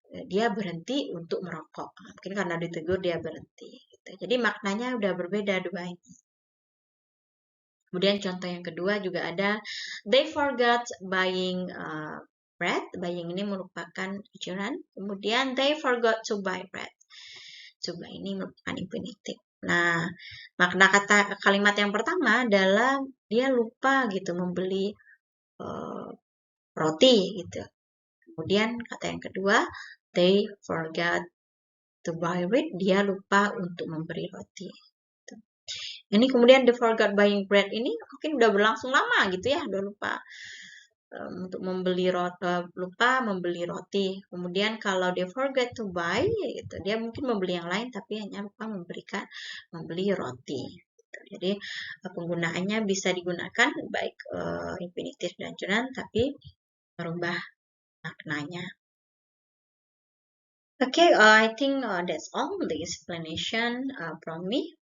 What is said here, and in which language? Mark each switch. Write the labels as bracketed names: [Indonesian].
[Indonesian] Dia berhenti untuk merokok. Mungkin karena ditegur dia berhenti gitu. Jadi maknanya udah berbeda dua ini. Kemudian contoh yang kedua juga ada [English] they forgot buying bread. [Indonesian] Buying ini merupakan gerund. [English] Kemudian they forgot to buy bread. [Indonesian] To buy ini merupakan infinitive. Nah, makna kalimat yang pertama adalah dia lupa gitu membeli roti gitu. Kemudian kata yang kedua, [English] they forgot to buy bread. [Indonesian] Dia lupa untuk membeli roti. Gitu. Ini kemudian [English] they forgot buying bread [Indonesian] ini mungkin udah berlangsung lama gitu ya, udah lupa untuk lupa membeli roti. Kemudian kalau [English] they forget to buy, [Indonesian] gitu, dia mungkin membeli yang lain tapi hanya lupa membeli roti. Gitu. Jadi penggunaannya bisa digunakan baik infinitive dan gerund, tapi merubah maknanya. [English] Okay, I think that's all the explanation from me.